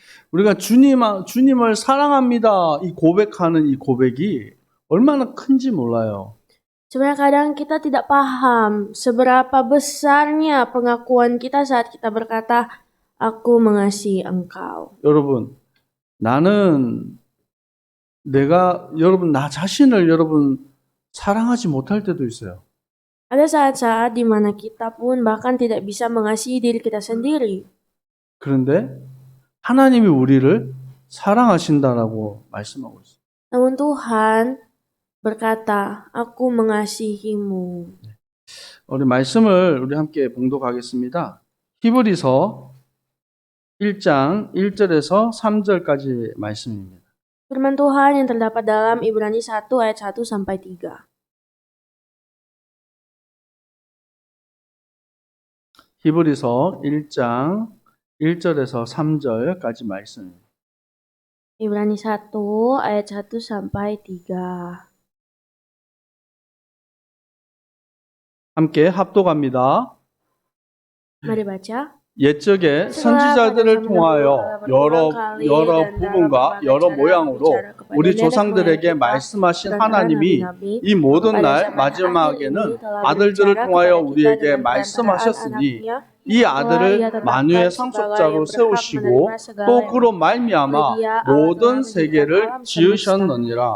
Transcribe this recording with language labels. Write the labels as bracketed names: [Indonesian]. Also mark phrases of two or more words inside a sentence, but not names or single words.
[Korean] 우리가 주님을 사랑합니다. 이 고백하는 이 고백이 얼마나 큰지 몰라요. [Indonesian] Sebenarnya kadang kita tidak paham seberapa besarnya pengakuan kita saat kita berkata, aku mengasihi engkau. [Korean] 여러분, 여러분, 나 자신을 여러분 사랑하지 못할 때도 있어요. [Indonesian] Ada saat-saat di mana kita pun bahkan tidak bisa mengasihi diri kita sendiri. [Korean] 그런데 하나님이 우리를 사랑하신다라고 말씀하고 있어요. [Indonesian] Namun Tuhan berkata, aku mengasihimu. [Korean] 우리 말씀을 우리 함께 봉독하겠습니다. 히브리서 1장 1절에서 3절까지 말씀입니다. [Indonesian] Firman Tuhan yang terdapat dalam Ibrani 1 ayat 1 sampai 3. [Korean] 히브리서 1장 1절에서 3절까지 말씀입니다. [Indonesian] Ibrani 1 ayat 1 sampai 3. [Korean] 함께 합독합니다. [Indonesian] Mari baca. [Korean] 옛적에 선지자들을 통하여 여러 부분과 여러 모양으로 우리 조상들에게 말씀하신 하나님이 이 모든 날 마지막에는 아들들을 통하여 우리에게 말씀하셨으니 이 아들을 만유의 상속자로 세우시고 또 그로 말미암아 모든 세계를 지으셨느니라.